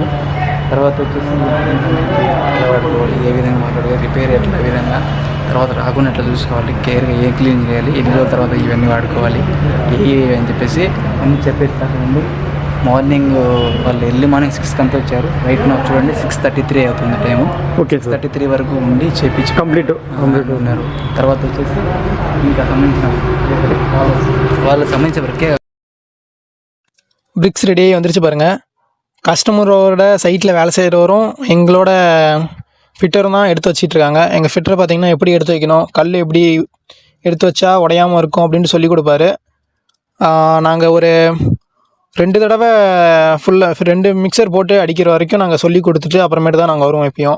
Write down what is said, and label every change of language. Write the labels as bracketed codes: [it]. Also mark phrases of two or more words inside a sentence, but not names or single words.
[te] తర్వాత వచ్చేసి ఎట్లా వాడుకోవాలి, ఏ విధంగా మాట్లాడుకోవాలి, రిపేర్ ఎట్లా విధంగా, తర్వాత రాకుండా ఎట్లా చూసుకోవాలి, కేర్గా ఏ క్లీన్ చేయాలి, ఎన్ని రోజుల తర్వాత ఇవన్నీ వాడుకోవాలి ఏ అని చెప్పేసి అన్నీ చెప్పేస్తారండి. మార్నింగ్ వాళ్ళు [en] early morning [te] 6కి అంతా వచ్చారు. రైట్ నా చూడండి 6:33 అవుతుంది టైము. ఓకే, 6:33 వరకు ఉండి చేపించి కంప్లీట్ ఉన్నారు. తర్వాత వచ్చేసి ఇంకా వాళ్ళకి సంబంధించిన వరకే [ta] பிரிக்ஸ் ரெடியாகி வந்துருச்சு பாருங்கள். கஸ்டமரோட சைட்டில் வேலை செய்கிறவரும் எங்களோட ஃபிட்டரும் தான் எடுத்து வச்சிட்ருக்காங்க. எங்கள் ஃபிட்டர் பார்த்திங்கன்னா எப்படி எடுத்து வைக்கணும், கல் எப்படி எடுத்து வச்சா உடையாமல் இருக்கும் அப்படின்ட்டு சொல்லி கொடுப்பாரு. நாங்கள் ஒரு 2 தடவை ஃபுல்லாக 2 மிக்சர் போட்டு அடிக்கிற வரைக்கும் நாங்கள் சொல்லி கொடுத்துட்டு அப்புறமேட்டு தான் நாங்கள் வருவோம் எப்பயும்.